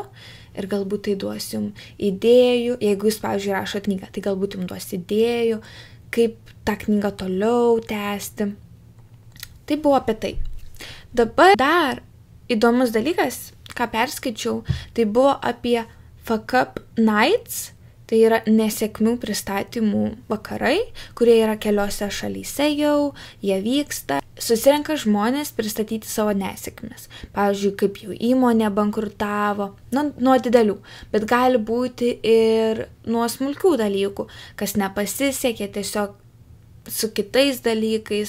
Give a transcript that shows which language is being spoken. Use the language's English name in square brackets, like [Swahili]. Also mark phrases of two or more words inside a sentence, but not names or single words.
[Lithuanian] Ir galbūt tai duos jums idėjų, jeigu jūs, pavyzdžiui, rašo knygą, tai galbūt jums duos idėjų, kaip tą knygą toliau tęsti. Tai buvo apie tai. Dabar dar įdomus dalykas, ką perskaičiau, tai buvo apie [English] fuck up nights, [Lithuanian] tai yra nesėkmių pristatymų vakarai, kurie yra keliose šalyse jau, jie vyksta. Susirenka žmonės pristatyti savo nesėkmes. Pavyzdžiui, kaip jų įmonė bankrutavo, nuo didelių, bet gali būti ir nuo smulkių dalykų, kas nepasisekė tiesiog su kitais dalykais.